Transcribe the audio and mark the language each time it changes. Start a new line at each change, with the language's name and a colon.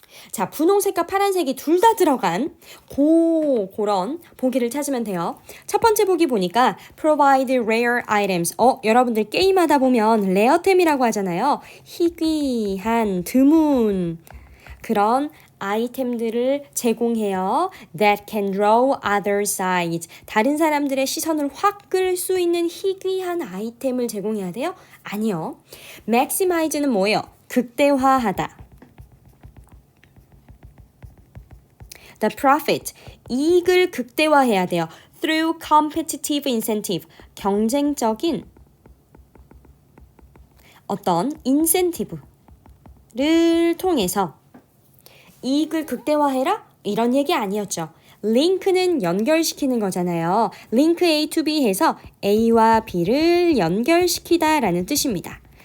Korean: 자, 분홍색과 파란색이 둘 다 들어간 그런 보기를 찾으면 돼요. 첫 번째 보기 보니까
English: provide rare items.
Korean: 여러분들 게임하다 보면 레어템이라고 하잖아요. 희귀한, 드문 그런 아이템들을 제공해요.
English: That can draw others' eyes.
Korean: 다른 사람들의 시선을 확 끌 수 있는 희귀한 아이템을 제공해야 돼요? 아니요. maximize는 뭐예요? 극대화하다.
English: The profit.
Korean: 이익을 극대화해야 돼요.
English: Through competitive incentive.
Korean: 경쟁적인 어떤 인센티브를 통해서 이익을 극대화해라? 이런 얘기 아니었죠. 링크는 연결시키는 거잖아요. 링크 A to B 해서 A와 B를 연결시키다 라는 뜻입니다.